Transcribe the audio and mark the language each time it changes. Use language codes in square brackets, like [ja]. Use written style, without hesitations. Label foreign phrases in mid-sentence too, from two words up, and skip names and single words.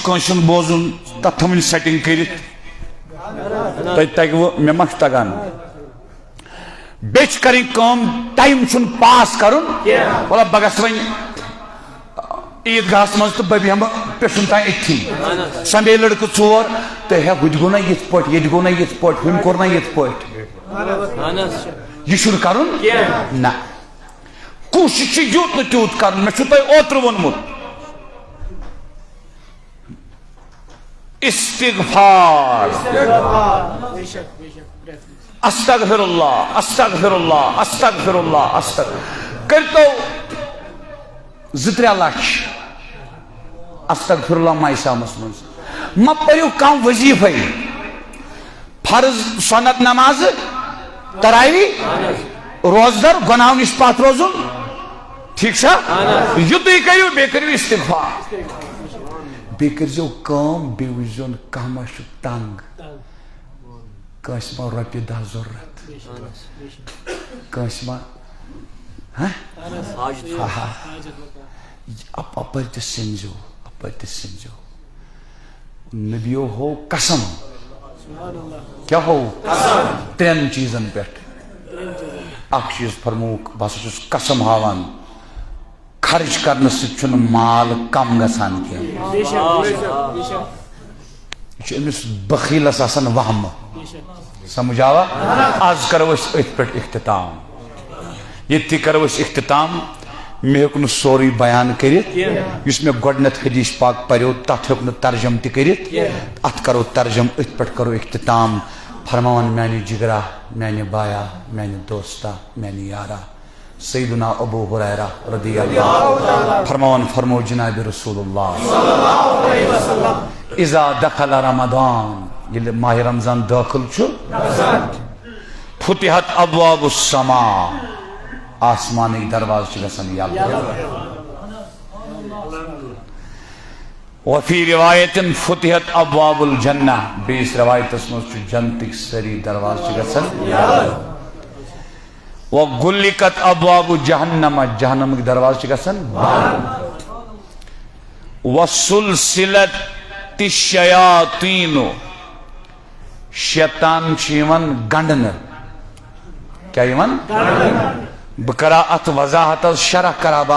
[ks] کٲنٛسہِ ہُنٛد بوزُن تتھ تھاوٕنۍ سیٹنگ کٔرِتھ تۄہہِ تگوٕ مےٚ ما چھُ تگان بیٚیہِ چھِ کَرٕنۍ کٲم ٹایم چھُنہٕ پاس کَرُن مطلب بہٕ گژھٕ وۄنۍ عید گاہس مز تو بہ بیہم پیشن تان اتھی سمبے لڑکہ ژور تو ہے ہُتہِ گوٚو نا یِتھ پٲٹھۍ ییٚتہِ گوٚو نا یِتھ پٲٹھۍ ہُمۍ کوٚر نا یِتھ پٲٹھۍ یہ چھُنہٕ کرُن نہ کوٗشِش چھِ یوٗت نہٕ تیوٗت کرُن مےٚ چھُ تۄہہِ اوترٕ ووٚنمُت استغفار [ar] استغفر اللہ استغفر اللہ استغفر اللہ [ks] استغفر کرتو زٕ-ترٛےٚ لچھ استغفر اللہ مایسامس منٛز ما پٔرِو کانٛہہ وظیٖفے فرض سنت نماز تراوی روزدر گناہو نش پتھ روزن ٹھیک چھا یُتُے کٔرِو بیٚیہِ کٔرِو استغفار بیٚیہِ کٔرۍزیو کٲم بیٚیہِ وٕچھزیون کانٛہہ ما چھُ تنگ کٲنٛسہِ ما رۄپیہِ دہ ضروٗرت کٲنٛسہِ ما اپٲرۍ تہِ سٔنزیو اپٲرۍ تہِ سٔنزیو نبیو ہو قسم کیا ہو ترٛٮ۪ن چیٖزن پٮ۪ٹھ اکھ چیٖز فرمووُکھ بہٕ ہسا چھُس قسم ہاوان خرچ کرنہٕ سۭتۍ چھُنہٕ مال کم گژھان کینٛہہ یہِ چھُ أمِس بخیلس آسان وہمہٕ سمجھ آوا آز کرو أسۍ أتھۍ پٮ۪ٹھ اختتام ییٚتہِ تہِ کرو أسۍ اختتام مےٚ ہیوٚک نہٕ سورُے بیان کٔرِتھ یُس مےٚ گۄڈٕنٮ۪تھ حدیث پاک پریو تتھ ہیوٚک نہٕ ترجم تہِ کٔرِتھ اتھ کرو ترجم أتھۍ پٮ۪ٹھ کرو اختتام فرماوان میانہِ جگرا میانہِ بایا میانہِ دوستا میانہِ یارا سیدنا ابو ہریرہ رضی اللہ فرماوان فرمو جناب رسول اللہ [ar] اذا دخل رمضان [ks] ییٚلہِ ماہ رمضان دٲخل چھُ [ar] فتحت ابواب السماء [ks] آسمانٕکۍ دروازٕ چھِ گژھان یلہٕ [ar] وفی روایت فتحت ابواب الجنہ [ks] بیٚیِس روایتس منٛز چھُ جنتٕکۍ سٲری دروازٕ چھِ گژھان [ar] وغلقت ابواب جہنم [ks] جہنمٕکۍ دروازٕ چھِ گژھان بنٛد [ar] وسلسلت الشیاطین [ks] شیطان چھِ یِوان گنڈنہٕ کیٛاہ یِوان بہٕ کرا اتھ وضاحت حظ شرح کرا بہٕ